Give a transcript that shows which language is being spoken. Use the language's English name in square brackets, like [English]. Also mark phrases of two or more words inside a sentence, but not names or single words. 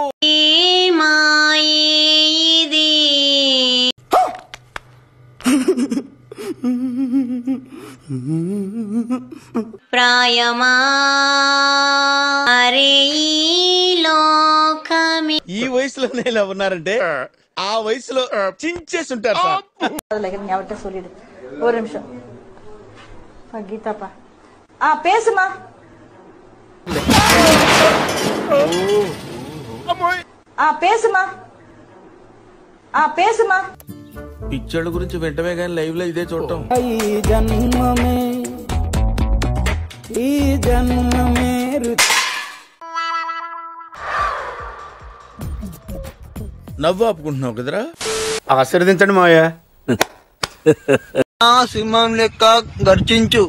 [Telugu] ప్రాయమా ఈ వయసులోనే ఇలా ఉన్నారంటే ఆ వయసులో చించేసి ఉంటారు సార్. [Tamil] ஒரு நிமிஷம் கீதாப்பா பேசுமா பேசுமா பேசுமா. [Telugu] పిచ్చోళ్ళ గురించి వెంటనే కానీ లైవ్ లో ఇదే చూడటం. ఈ జన్మమే నవ్వు ఆపుకుంటున్నావు కదరా. ఆశీర్వదించండి మాయా. సింహం లెక్క గర్జించు.